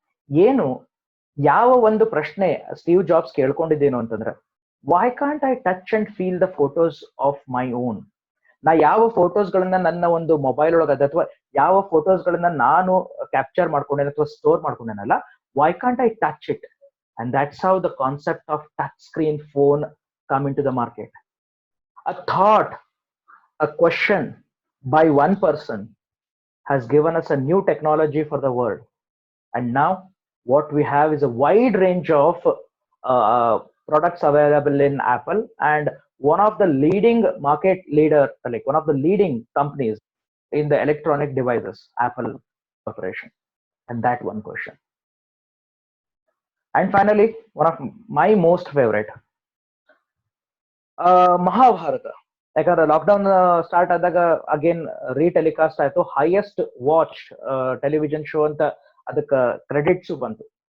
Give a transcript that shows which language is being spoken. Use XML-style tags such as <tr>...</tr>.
<kn>ಏನು ಯಾವ ಒಂದು ಪ್ರಶ್ನೆ ಸ್ಟೀವ್ ಜಾಬ್ಸ್ ಕೇಳ್ಕೊಂಡಿದ್ದೇನು ಅಂತಂದ್ರೆ,</kn> <en>Why can't I touch and feel the photos of my own.</en> <kn>ನಾ ಯಾವ ಫೋಟೋಸ್ ಗಳನ್ನ ನನ್ನ ಒಂದು ಮೊಬೈಲ್ ಒಳಗದ, ಅಥವಾ ಯಾವ ಫೋಟೋಸ್ ಗಳನ್ನ ನಾನು ಕ್ಯಾಪ್ಚರ್ ಮಾಡ್ಕೊಂಡೇನೆ ಅಥವಾ store ಮಾಡ್ಕೊಂಡೇನಲ್ಲ,</kn> <en>Why can't I touch it? And that's how the concept of touch screen phone come in to the market. A thought, a question by one person has given us a new technology for the world. And now what we have is a wide range of products available in Apple, and one of the leading market leader, like one of the leading companies in the electronic devices, Apple Corporation. And that one question. And finally one of my most favourite, Mahabharata.</en> <kn>ಯಾಕಂದ್ರೆ lockdown start ಆದಾಗ again re-telecast ಆಯ್ತು, highest watch television show ಅಂತ ಅದಕ್ಕೆ credits ಬಂತು.</kn>